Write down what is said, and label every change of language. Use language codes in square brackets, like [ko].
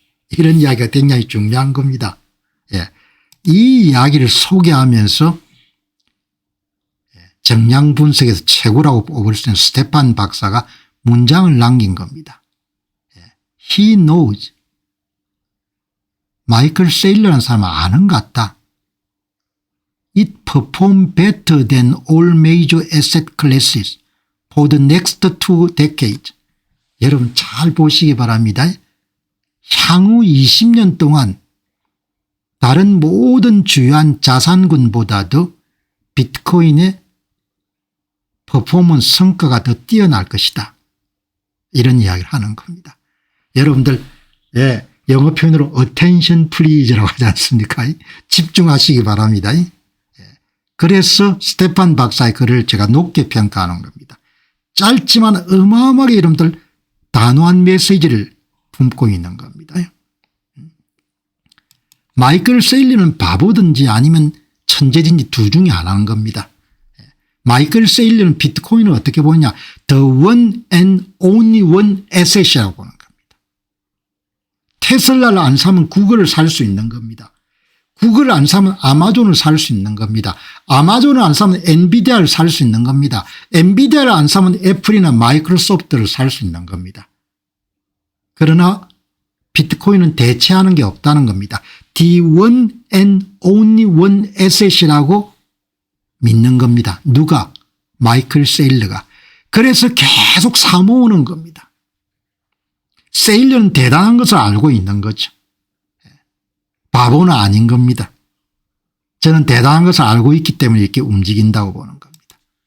[ko] 이런 이야기가 굉장히 중요한 겁니다. 이 이야기를 소개하면서 정량 분석에서 최고라고 뽑을 수 있는 스테판 박사가 문장을 남긴 겁니다. [en] He knows. [ko] 마이클 세일러라는 사람은 아는 것 같다. [en] It performed better than all major asset classes for the next 2 decades. [ko] 여러분 잘 보시기 바랍니다. 향후 20년 동안 다른 모든 주요한 자산군보다도 비트코인의 퍼포먼스 성과가 더 뛰어날 것이다. 이런 이야기를 하는 겁니다. 여러분들 영어 표현으로 attention please 라고 하지 않습니까? 집중하시기 바랍니다. 그래서 스테판 박사의 글을 제가 높게 평가하는 겁니다. 짧지만 어마어마하게 여러분들 단호한 메시지를 품고 있는 겁니다. 마이클 세일러는 바보든지 아니면 천재든지 둘 중에 하나인 겁니다. 마이클 세일러는 비트코인을 어떻게 보느냐. The one and only one asset [en] 이라고 보는 겁니다. [ko] 테슬라를 안 사면 구글을 살 수 있는 겁니다. 구글을 안 사면 아마존을 살 수 있는 겁니다. 아마존을 안 사면 엔비디아를 살 수 있는 겁니다. 엔비디아를 안 사면 애플이나 마이크로소프트를 살 수 있는 겁니다. 그러나 비트코인은 대체하는 게 없다는 겁니다. The one and only one asset [en] 이라고 믿는 겁니다. [ko] 누가? 마이클 세일러가. 그래서 계속 사모으는 겁니다. 세일러는 대단한 것을 알고 있는 거죠. 바보는 아닌 겁니다. 저는 대단한 것을 알고 있기 때문에 이렇게 움직인다고 보는 겁니다.